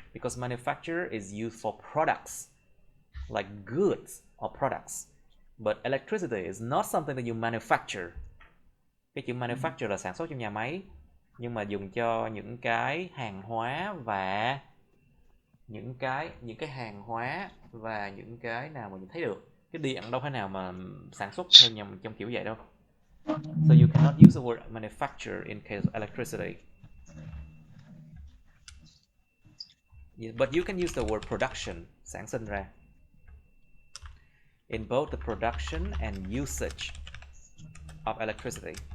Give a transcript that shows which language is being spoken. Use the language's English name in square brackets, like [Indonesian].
[English] Because manufacture is used for products, like goods or products. But electricity is not something that you manufacture. [Vietnamese] Cái chữ manufacture là sản xuất trong nhà máy, nhưng mà dùng cho những cái hàng hóa và những cái hàng hóa và những cái nào mà nhìn thấy được. Cái điện đâu phải nào mà sản xuất theo nhằm trong kiểu vậy đâu. [English] So you cannot use the word manufacture in case of electricity. But you can use the word production, [Vietnamese] sản sinh ra. [English] In both the production and usage of electricity.